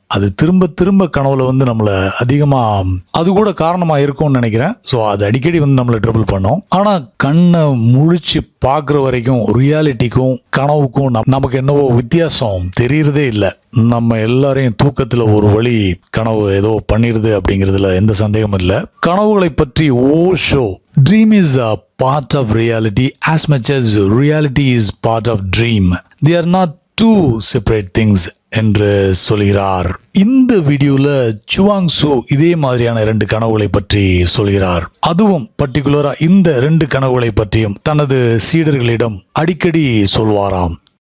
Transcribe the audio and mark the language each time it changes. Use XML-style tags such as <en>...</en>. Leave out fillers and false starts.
<ta>அது திரும்ப திரும்ப கனவுல நம்மளை அதிகமாக அது கூட காரணமாக இருக்கும்னு நினைக்கிறேன். ஸோ அது அடிக்கடி நம்மளை ட்ரபிள் பண்ணும். ஆனால் கண்ணை முழிச்சு பார்க்குற வரைக்கும் ரியாலிட்டிக்கும் கனவுக்கும் நமக்கு என்னவோ வித்தியாசம் தெரியறதே இல்லை. நம்ம எல்லாரையும் தூக்கத்தில் ஒரு வழி கனவு ஏதோ பண்ணிடுது அப்படிங்கிறதுல எந்த சந்தேகமும் இல்லை. கனவுகளை பற்றி</ta> <en>Osho, dream is a part of reality as much as reality is part of dream. They are not two separate things</en> <ta>என்று சொல்கிறார். இந்த வீடியோல சுவாங் சு இதே மாதிரியான 2 கனவுகளை பற்றி சொல்கிறார். அதுவும் பர்டிகுலரா இந்த 2 கனவுகளை பற்றியும் தனது சீடர்களிடம் அடிக்கடி சொல்வாராம்.</ta>